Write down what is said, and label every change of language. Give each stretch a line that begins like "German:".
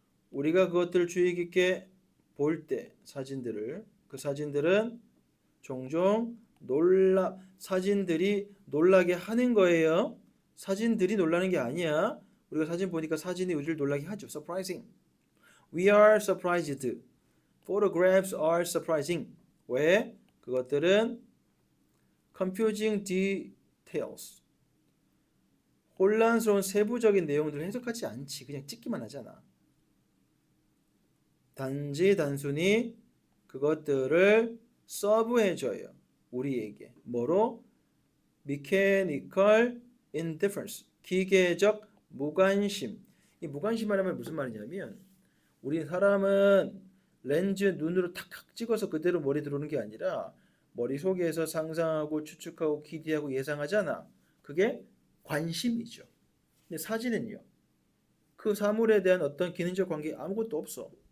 Korean: 우리가 그것들을 주의 깊게 볼 때 그 사진들은 종종 사진들이 놀라게 하는 거예요. 사진들이 놀라는 게 아니야. 우리가 사진 보니까 사진이 우리를 놀라게 하죠.
English: Surprising. We are surprised. Photographs are surprising.
Korean: 왜? 그것들은
English: confusing details.
Korean: 혼란스러운 세부적인 내용들을 해석하지 않지. 그냥 찍기만 하잖아. 단순히 그것들을 서브해줘요. 우리에게. 뭐로?
English: mechanical indifference.
Korean: 기계적 무관심. 이 무관심 하면 무슨 말이냐면 우리 사람은 렌즈 눈으로 탁탁 찍어서 그대로 머리 들어오는 게 아니라 머릿속에서 상상하고 추측하고 기대하고 예상하잖아. 그게 관심이죠. 근데 사진은요. 그 사물에 대한 어떤 기능적 관계 아무것도 없어.